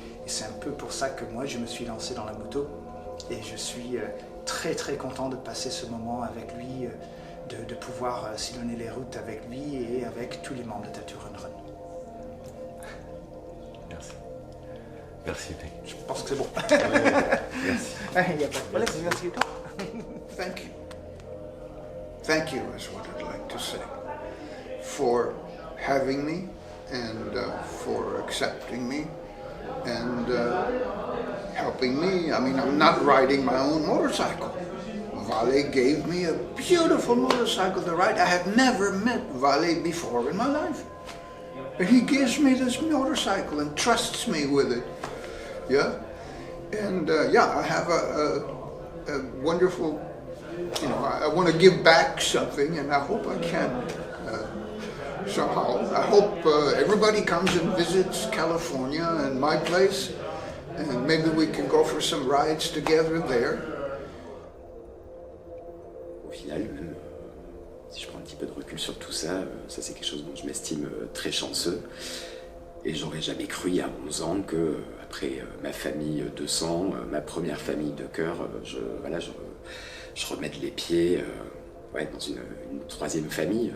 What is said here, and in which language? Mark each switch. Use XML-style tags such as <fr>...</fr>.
<fr>Et c'est un peu pour ça que moi, je me suis lancé dans la moto. Et je suis très content de passer ce moment avec lui, de pouvoir sillonner les routes avec lui et avec tous les membres de Tattoo Run Run. Merci. Merci, mec. Je pense que c'est bon. Merci. Il n'y a pas de problème, merci à toi.</fr> <en>Thank you. Thank you is what I'd like to say for having me and for accepting me and helping me. I mean, I'm not riding my own motorcycle. Vale gave me a beautiful motorcycle to ride. I had never met Vale before in my life. But he gives me this motorcycle and trusts me with it. Yeah? And I have a wonderful, you know, I want to give back something, and I hope I can somehow. I hope everybody comes and visits California and my place, and maybe we can go for some rides together there.</en> <fr>Au final, même si je prends un petit peu de recul sur tout ça, ça c'est quelque chose dont je m'estime très chanceux. Et j'aurais jamais cru il y a 11 ans que, après ma famille de sang, ma première famille de cœur, je remette les pieds dans une troisième famille.</fr>